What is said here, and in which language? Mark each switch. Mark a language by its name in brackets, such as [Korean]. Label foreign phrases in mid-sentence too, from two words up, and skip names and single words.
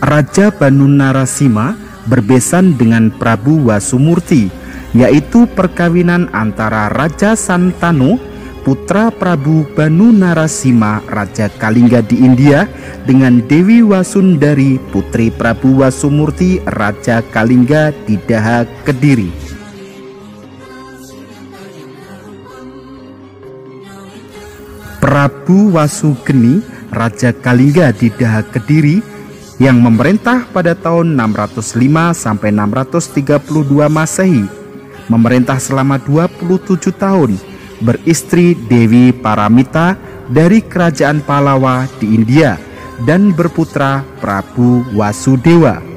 [Indonesian] Raja Banu Narasima berbesan dengan Prabu Wasumurti, yaitu perkawinan antara Raja Santanu, putra Prabu Banu Narasima, Raja Kalingga di India, dengan Dewi Wasundari, putri Prabu Wasumurti, Raja Kalingga di Daha, Kediri. Prabu Wasugeni, Raja Kalingga di Daha, Kediri, yang memerintah pada tahun 605 sampai 632 Masehi, memerintah selama 27 tahun, beristri Dewi Paramita dari kerajaan Pallava di India dan berputra Prabu Wasudewa.